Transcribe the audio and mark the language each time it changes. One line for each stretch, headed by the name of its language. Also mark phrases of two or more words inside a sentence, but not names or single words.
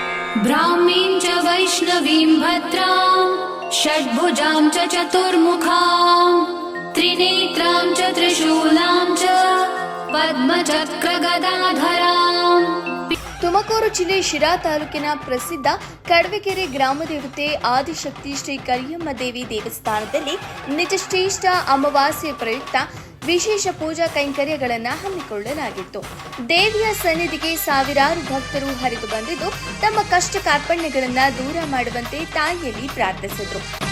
Sanskrit: ब्राह्मीं च वैष्णवीं भद्रां षड्भुजां च चतुर्मुखां त्रिनेत्रां च त्रिशूलां च पद्मचक्रगदाधरां।
Kannada: ತುಮಕೂರು ಜಿಲ್ಲೆ ಶಿರಾ ತಾಲೂಕಿನ ಪ್ರಸಿದ್ಧ ಕಡವೆಕೆರೆ ಗ್ರಾಮದೇವತೆ ಆದಿಶಕ್ತಿ ಶ್ರೀ ಕರಿಯಮ್ಮ ದೇವಿ ದೇವಸ್ಥಾನದಲ್ಲಿ ನಿಜಶ್ರೇಷ್ಠ ಅಮಾವಾಸ್ಯೆ ಪ್ರಯುಕ್ತ ವಿಶೇಷ ಪೂಜಾ ಕೈಂಕರ್ಯಗಳನ್ನು ಹಮ್ಮಿಕೊಳ್ಳಲಾಗಿತ್ತು. ದೇವಿಯ ಸನ್ನಿಧಿಗೆ ಸಾವಿರಾರು ಭಕ್ತರು ಹರಿದು ಬಂದಿದ್ದು ತಮ್ಮ ಕಷ್ಟ ಕಾರ್ಪಣ್ಯಗಳನ್ನು ದೂರ ಮಾಡುವಂತೆ ತಾಯಿಯಲ್ಲಿ ಪ್ರಾರ್ಥಿಸಿದರು.